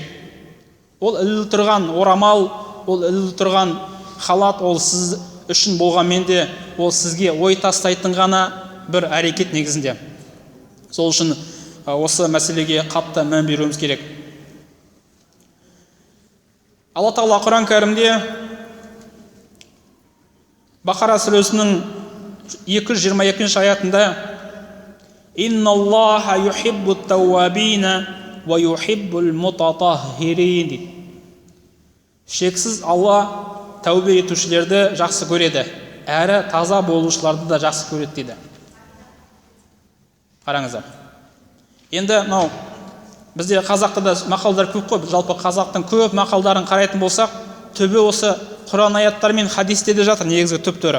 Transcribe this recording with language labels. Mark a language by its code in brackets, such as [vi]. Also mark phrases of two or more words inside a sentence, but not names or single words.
[kk] Ол ілулі тұрған орамал, ол ілулі тұрған халат, ол сіз үшін болғанмен де ол сізге ой тастайтын ғана бір әрекет негізінде. Сол үшін осы мәселеге қатты мән беруіміз керек. Алла Тағала Құран кәрімде Бақара сүресінің 222 аятында [ar] «إن الله يحب التوابين ويحب المتطهرين» [kk] дейді. Шексіз Алла тәубе етушілерді жақсы көреді, әрі таза болушыларды да жақсы көреді дейді. Қараңыздар. Енді мынау бізде қазақта да мақалдар көп қой, жалпы қазақтың көп мақалдарын қарайтын болсақ, түбі осы Құран аяттар мен хадисте де жатыр негізгі түптері.